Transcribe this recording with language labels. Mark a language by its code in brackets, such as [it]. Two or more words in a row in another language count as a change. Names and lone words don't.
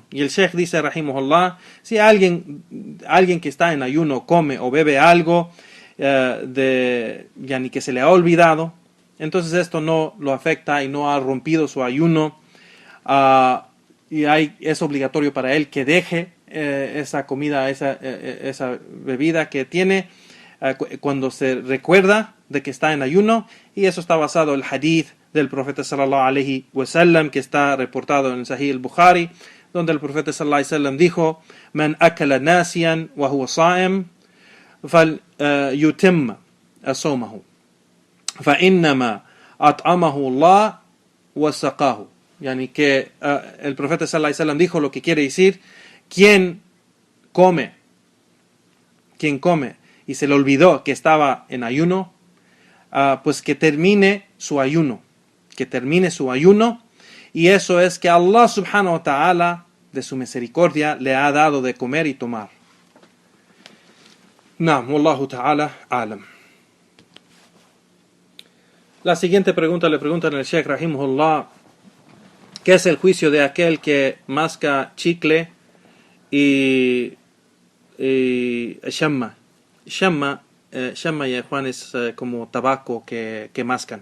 [es] Y el Sheikh dice, rahimahullah, si alguien que está en ayuno come o bebe algo yani que se le ha olvidado, entonces esto no lo afecta y no ha rompido su ayuno, y es obligatorio para él que deje esa comida, esa bebida que tiene cuando se recuerda de que está en ayuno. Y eso está basado en el hadith del profeta [ar] صلى الله عليه وسلم, [es] que está reportado en Sahih al-Bukhari, donde el profeta [ar] صلى الله عليه وسلم [es] dijo: [ar] "من أكل ناسيا وهو صائم فليتم صومه فإنما أطعمه الله وسقاه." [es] Yani que el profeta [ar] صلى الله عليه وسلم [es] dijo, lo que quiere decir, quien come y se le olvidó que estaba en ayuno, pues que termine su ayuno, y eso es que [ar] الله سبحانه وتعالى [es] de su misericordia le ha dado de comer y tomar. [ar] نعم، والله تعالى أعلم. [es] La siguiente pregunta le preguntan al Sheikh Rahimahullah, ¿qué es el juicio de aquel que masca chicle y shamma? Shamma, ya Juan, es como tabaco que mascan.